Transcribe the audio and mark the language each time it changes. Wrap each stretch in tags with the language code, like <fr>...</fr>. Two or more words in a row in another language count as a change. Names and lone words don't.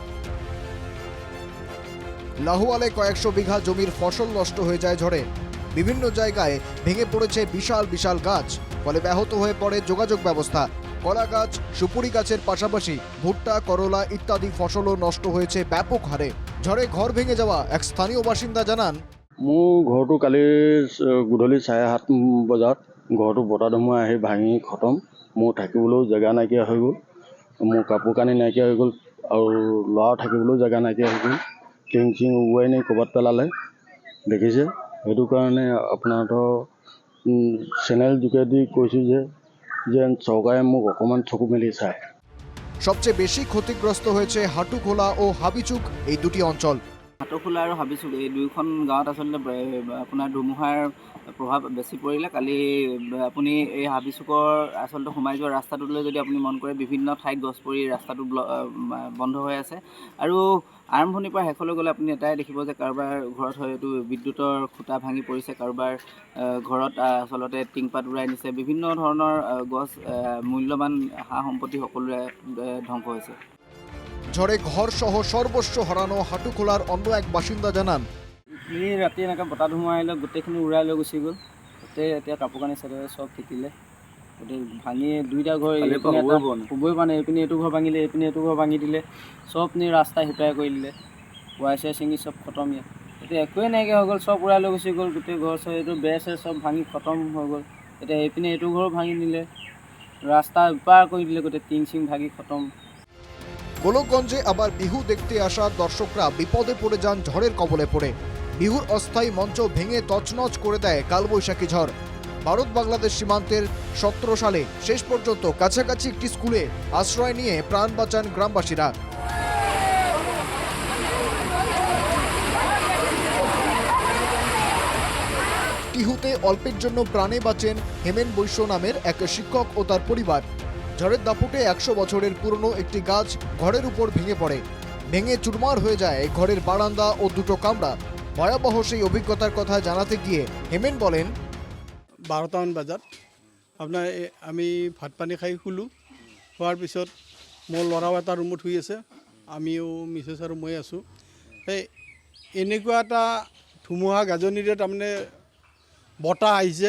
<bn>লাহুয়ালে কয়েকশো বিঘা জমির ফসল নষ্ট হয়ে যায় ঝড়ে। বিভিন্ন জায়গায় ভেঙে পড়েছে বিশাল বিশাল গাছ, ফলে ব্যাহত হয়ে পড়ে যোগাযোগ ব্যবস্থা। কলা গাছ, সুপুরি গাছের পাশাপাশি ভুট্টা, করলা ইত্যাদি ফসলও নষ্ট হয়েছে ব্যাপক হারে। ঝড়ে ঘর ভেঙে যাওয়া এক স্থানীয় বাসিন্দা জানান,</bn> <as>মোৰ ঘৰটো কালি গধূলি 7:30 বজাত ঘৰটো বতাহ ধুমুহা আহি ভাঙি খতম। মোৰ থাকিবলৈও জেগা নাইকিয়া হৈ গ'ল, মোৰ কাপোৰ কানি নাইকিয়া হৈ গ'ল, আৰু ল'ৰা থাকিবলৈও জেগা নাইকিয়া হৈ গ'ল। টিং চিং উৰুৱাই নি ক'ৰবাত পেলালে, দেখিছে। সেইটো কাৰণে আপোনাৰতো চেনেল যোগেদি কৈছোঁ যে চৰকাৰে মোক অকণমান চকু মেলি চায়।</as> <bn>সবচেয়ে বেশি ক্ষতিগ্রস্ত হয়েছে হাটুখোলা ও হাবিচুক এই দুটি অঞ্চল।</bn> <as>হাটখোলা আৰু হাবিচুক এই দুয়োখন গাঁৱত আচলতে আপোনাৰ ধুমুহাৰ প্ৰভাৱ বেছি পৰিলে। কালি আপুনি এই হাবিচুকৰ আচলতে সোমাই যোৱা ৰাস্তাটোলৈ যদি আপুনি মন কৰে, বিভিন্ন ঠাইত গছ পৰি ৰাস্তাটো বন্ধ হৈ আছে। আৰু আৰম্ভণিৰ পৰা শেষলৈ গ'লে আপুনি এটাই দেখিব যে কাৰোবাৰ ঘৰত হয়তো বিদ্যুতৰ খুঁটা ভাঙি পৰিছে, কাৰোবাৰ ঘৰত আচলতে টিংপাত উৰাই নিছে। বিভিন্ন ধৰণৰ গছ, মূল্যৱান সা সম্পত্তি সকলোৰে ধ্বংস হৈছে। ঝড়ে ঘর সহ সর্বস্ব হারানো হাটুখোলার অন্য এক বাসিন্দা জানান, ৰাতি এনেকৈ বতাহ ধুমুহা আহিলে গোটেইখিনি উৰাই লৈ গুচি গ'ল। গোটেই এতিয়া কাপোৰ কানি চাদৰ চব তিতিলে, গোটেই ভাঙি দুইটা ঘৰ শুবই পৰা নাই। এইপিনে এইটো ঘৰ ভাঙিলে, এইপিনে এইটো ঘৰ ভাঙি দিলে, চব নি ৰাস্তা সিপাই কৰি দিলে। ৱাই চাই ছিঙি চব খতম। এতিয়া একোৱেই নাইকিয়া হৈ গ'ল, চব উৰাই লৈ গুচি গ'ল। গোটেই ঘৰ চৰ এইটো বেৰ চেৰ চব ভাঙি খতম হৈ গ'ল। এতিয়া এইপিনে এইটো ঘৰো ভাঙি দিলে, ৰাস্তা ইপাৰ কৰি দিলে, গোটেই টিং চিং ভাঙি খতম।</as> <bn>গোলকগঞ্জে আবার বিহু দেখতে আসা দর্শকরা বিপদে পড়ে যান ঝড়ের কবলে পড়ে। বিহুর অস্থায়ী মঞ্চ ভেঙে তছনছ করে দেয় কালবৈশাখী ঝড়। ভারত বাংলাদেশ সীমান্তের 17 সালে শেষ পর্যন্ত কাছাকাছি একটি স্কুলে আশ্রয় নিয়ে প্রাণ বাঁচান গ্রামবাসীরা। টিহুতে অল্পের জন্য প্রাণে বাঁচেন হেমেন বৈশ্য নামের এক শিক্ষক ও তার পরিবার। ঝড়ের দাপটে 100 বছরের পুরনো একটি গাছ ঘরের উপর ভেঙে পড়ে। ভেঙে চুরমার হয়ে যায় ঘরের বারান্দা ও দুটো কামরা। ভয়াবহ সেই অভিজ্ঞতার কথা জানাতে গিয়ে হেমেন বলেন,</bn> <as>12টামান বজাত আপোনাৰ আমি ভাত পানী খাই শুলোঁ। খোৱাৰ পিছত মোৰ ল'ৰাও এটা ৰুমত শুই আছে, আমিও মিছেছ আৰু মই আছোঁ। সেই এনেকুৱা এটা ধুমুহা গাজনিৰে তাৰমানে বতাহ আহিছে।</as>